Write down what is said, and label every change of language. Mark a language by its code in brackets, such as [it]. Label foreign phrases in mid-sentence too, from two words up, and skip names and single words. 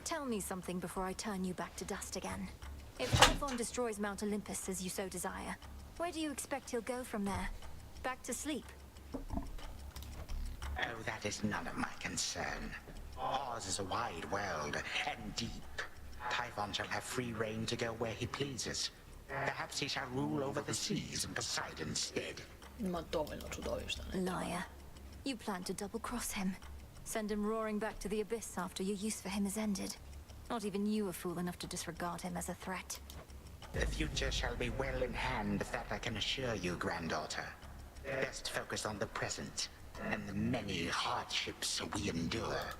[en] Tell me something before I turn you back to dust again. If Typhon destroys Mount Olympus as you so desire, where do you expect he'll go from there? Back to sleep? Oh, that is none of my concern. Ours is a wide world, and deep. Typhon shall have free reign to go where he pleases. Perhaps he shall rule over the seas in Poseidon's stead. [sr] Ima dovoljno čudovišta. [en] Liar. You plan to double-cross him. Send him roaring back to the abyss after your use for him is ended. Not even you are fool enough to disregard him as a threat. The future shall be well in hand, that I can assure you, granddaughter. Best focus on the present, and the many hardships we endure.